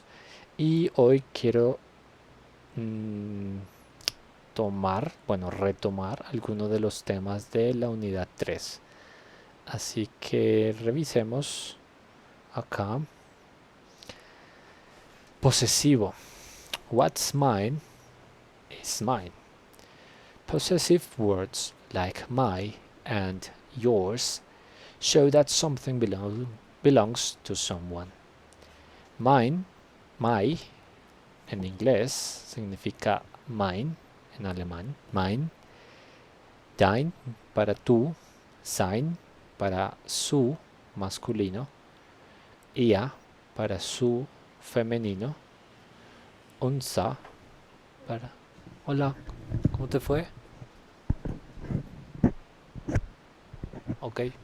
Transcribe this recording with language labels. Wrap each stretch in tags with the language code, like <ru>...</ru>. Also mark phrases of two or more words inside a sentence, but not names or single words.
<es>Y hoy quiero retomar algunos de los temas de la unidad 3. Así que revisemos acá. Posesivo.</es> <en>What's mine is mine. Possessive words like my and yours show that something belongs to someone. Mine, my,</en> <es>en inglés significa mine en alemán,</es> <de>mein, dein</de> <es>para tú, sein para su masculino, ihr para su femenino, unser para... Hola, ¿cómo te fue? Ok.</es>